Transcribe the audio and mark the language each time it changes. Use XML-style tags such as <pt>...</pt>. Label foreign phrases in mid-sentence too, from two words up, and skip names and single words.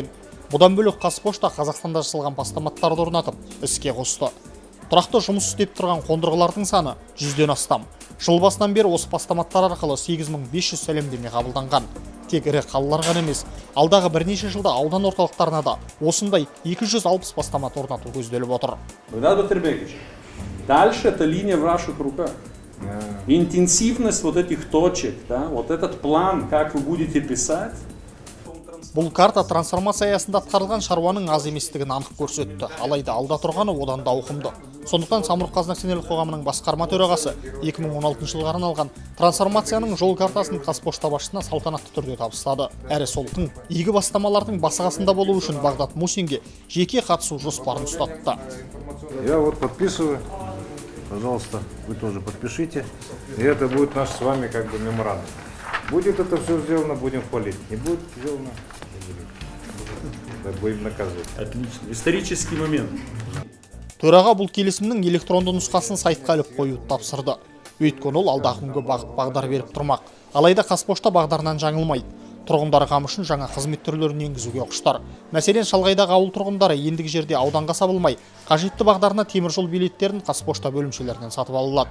<kk>Бұдан бөлек Қазпошта Қазақстанда жасалған бастаматтарды орнатып, іске қосты. Тұрақты жұмыс істеп тұрған қондырғылардың саны 100-ден астам. Жыл басынан бері осы бастаматтар арқылы 8500 сәлемдеме қабылданған. Тек ірі қалалар ғана емес, алдағы бірнеше жылда аудан орталықтарына да осындай 260 бастамат орнату көзделіп отыр.</kk> <ru>Дальше эта линия в ваших руках. Интенсивность вот этих точек, да, вот этот план, как вы будете писать.</ru> <kk>Бұл карта трансформация аясында атқарылған шаруаның аз еместігін анық көрсетті. Алайда алда тұрғаны одан да ауқымды. Сондықтан Самұрық-Қазына акционерлік қоғамының басқарма төрағасы 2016 жылға арналған трансформацияның жол картасын Қазпошта басшысына салтанатты түрде табыстады. Әрі сол тың игі бастамалардың басы-қасында болу үшін Бағдат Мусинге жеке қатысу жоспарын ұстатты.</kk> <ru>Я вот подписываю. Пожалуйста, вы тоже подпишите. И это будет наш с вами как бы меморандум. Будет это все сделано, будем хвалить. Не будет сделано, будем наказывать. Отлично. Исторический момент.</ru> <kk>Төраға бұл келісімнің электронды нұсқасын сайтқа іліп қоюды тапсырды. Өйткені ол алдағы күнге бағдар беріп тұрмақ. Алайда Қазпошта бағдарынан жаңылмайды. Тұрғындар қамы үшін жаңа қызмет түрлерін енгізуге құштар. Мәселен, шалғайдағы ауыл тұрғындары ендігі жерде ауданға сабылмай, қажетті бағдарына теміржол билеттерін Қазпошта бөлімшелерінен сатып алады.</kk>